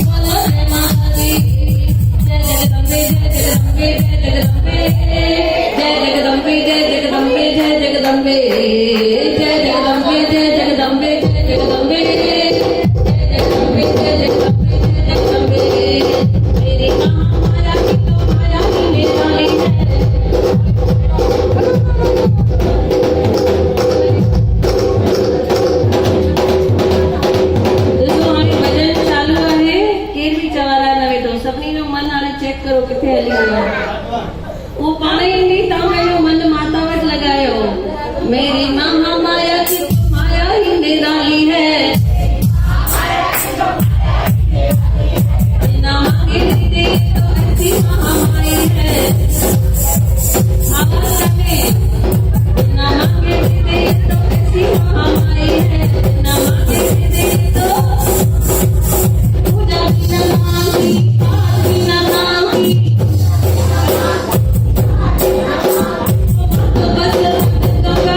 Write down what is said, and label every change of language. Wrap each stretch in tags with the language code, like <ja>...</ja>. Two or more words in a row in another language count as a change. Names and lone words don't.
<hi>बोलो जय माता दी, जय जगदम्बे, जय जगदम्बे, जय जगदम्बे, जय जगदम्बे, जय जगदम्बे, जय जगदम्बे, जय जगदम्बे, जय जगदम्बे, जय जगदम्बे, जय जगदम्बे, जय जगदम्बे, जय जगदम्बे। मेरी माया की तो माया ही निराली है।</hi> <sd>ॾिसो हाणे भॼन चालू आहे, केर बि चवारा न वेठो, सभिनी जो मन हाणे चेक करो किथे हली वियो आहे। वो पाण ई ईंदी, तव्हां पंहिंजो मन माता वटि लॻायो।</sd> <hi>मेरी महामाया की तो माया ही निराली है, बिना मांगे भी दे तो ऐसी महामाई है। आवाज़ में बिना मांगे भी दे तो ऐसी महामाई है, बिना मांगे भी दे तो पूजा भी न मांगी, पाठ भी न मांगी, तो बस भक्तों का।</hi>